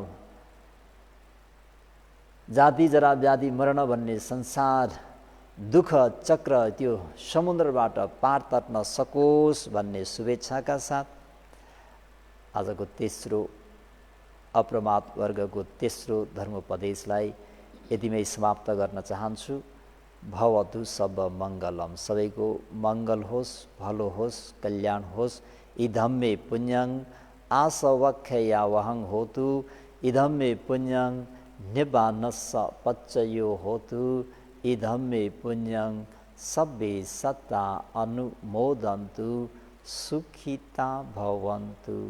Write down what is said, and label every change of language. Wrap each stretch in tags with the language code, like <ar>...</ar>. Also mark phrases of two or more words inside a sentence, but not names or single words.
<ne>जाति जरा व्याधि मरण भन्ने संसार दुःख चक्र त्यो समुद्रबाट पार तर्न सकोस् भन्ने शुभेच्छाका साथ आजको तेस्रो अप्रमाद वर्गको तेस्रो धर्मोपदेशलाई यतिमै समाप्त गर्न चाहन्छु।</ne> <pi>भवतु सब मङ्गलम,</pi> <ne>सबैको मङ्गल होस्, भलो होस्, कल्याण होस्।</ne> <pi>इदं मे पुण्यं आसवख्या वहं होतु, इदं मे पुण्यं निबानस्स पच्चयो होतु इदं मे पुण्यं सब्बे सत्ता अनुमोदन्तु सुखिता भवन्तु।</pi>